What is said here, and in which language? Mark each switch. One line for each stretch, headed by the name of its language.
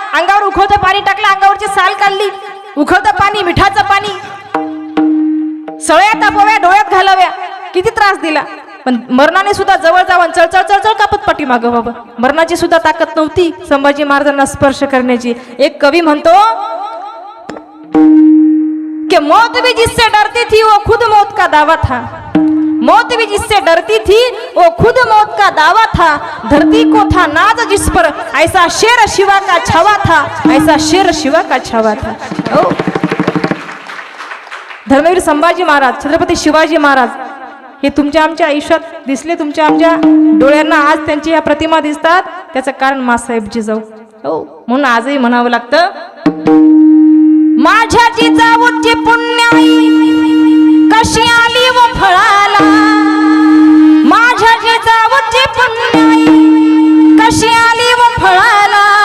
Marathi: अंगावर उखळतं पाणी टाकलं, अंगावरची साल काढली, उखळतं पाणी, मिठाचं पाणी, सळ्या तापव्या, डोळ्यात घालाव्या, किती त्रास दिला. पण मरणाने सुद्धा जवळ जावं, चळचळ चळचळ कापत पाठी मागं बाबा. मरणाची सुद्धा ताकद नव्हती संभाजी महाराजांना स्पर्श करण्याची. एक कवी म्हणतो
Hindi: कि मौत भी जिससे डरती थी वो खुद मौत का दावा था, मौत भी जिससे डरती थी वो खुद मौत का दावा था, धरती को था नाज जिस पर ऐसा शेर शिवा का छावा था, ऐसा शेर शिवा का छावा था.
Marathi: धर्मवीर संभाजी महाराज, छत्रपती शिवाजी महाराज हे तुमच्या आमच्या आयुष्यात दिसले, तुमच्या आमच्या डोळ्यांना आज त्यांची या प्रतिमा दिसतात. त्याचं कारण मासाहेब जिजाऊ. हो, म्हणून आजही म्हणावं लागतं, माझ्या जिजाऊची पुण्याई कशी आली व फळाला, माझ्या जिजाऊची पुण्याई कशी आली व फळाला,